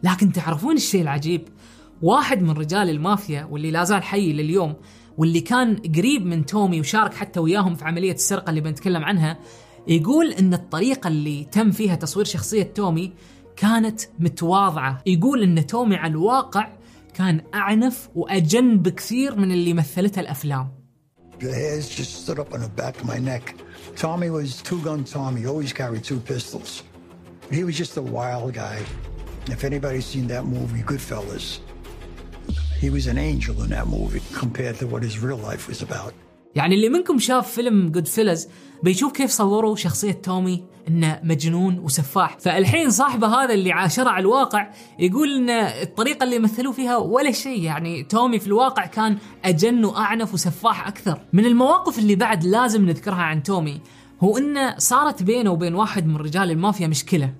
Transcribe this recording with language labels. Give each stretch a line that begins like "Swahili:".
Arabic: لكن تعرفون الشيء العجيب؟ واحد من رجال المافيا واللي لازال حي لليوم واللي كان قريب من تومي وشارك حتى وياهم في عملية السرقة اللي بنتكلم عنها يقول إن الطريقة اللي تم فيها تصوير شخصية تومي كانت متواضعة. يقول إن تومي على الواقع كان أعنف وأجن بكثير من اللي مثلتها الأفلام.
English: The hairs just stood up on the back of my neck. Tommy was two-gun Tommy, always carried two pistols. He was just a wild guy. If anybody's seen that movie, Goodfellas, he was an angel in that movie compared to what his real life was about.
Arabic: يعني اللي منكم شاف فيلم Goodfellas بيشوف كيف صوروا شخصية تومي إنه مجنون وسفاح، فالحين صاحبه هذا اللي عاشره على الواقع يقول إن الطريقة اللي مثلوا فيها ولا شيء، يعني تومي في الواقع كان أجن وأعنف وسفاح أكثر. من المواقف اللي بعد لازم نذكرها عن تومي هو إنه صارت بينه وبين واحد من رجال المافيا مشكلة.